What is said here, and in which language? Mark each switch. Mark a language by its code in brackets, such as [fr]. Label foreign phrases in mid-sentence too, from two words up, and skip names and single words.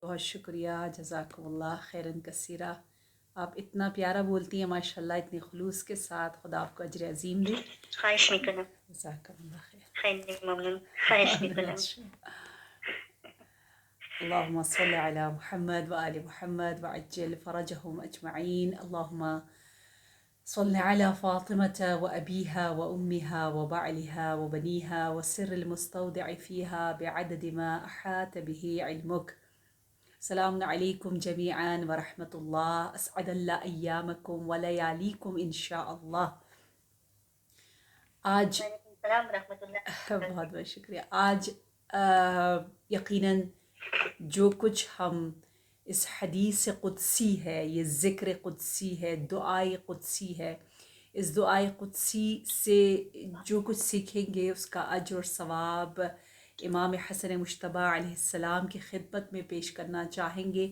[ur] بہت شکریہ، [ar] جزاکم اللہ خیرن کثیرہ. [ur] آپ اتنا پیارا بولتی ہیں ماشاءاللہ، اتنے خلوص کے ساتھ. خدا آپ کو اجر عظیم دے. [fa] خواہش میکنم. [ar] جزاکم اللہ خیر. [fa] خیلی ممنون. خواهش میکنم. [ar] اللهم صل على محمد وآل محمد وعجل فرجهم أجمعين. اللهم صل على فاطمة وأبيها وأمها وبعلها وبنيها والسر المستودع فيها بعدد ما أحاط به علمك. السلام علیکم جمیعاً ورحمۃ اللہ. اسعد اللہ ایامکم ولیالیکم انشاءاللہ. [ur] آج [ar] وعلیکم السلام ورحمۃ اللہ. [ur] بہت بہت شکریہ. آج یقیناً جو کچھ ہم اس حدیث قدسی ہے، یہ ذکر قدسی ہے، دعائے قدسی ہے، اس دعائے قدسی سے جو کچھ سیکھیں گے اس کا اجر اور ثواب امام حسن مجتبی علیہ السلام کی خدمت میں پیش کرنا چاہیں گے.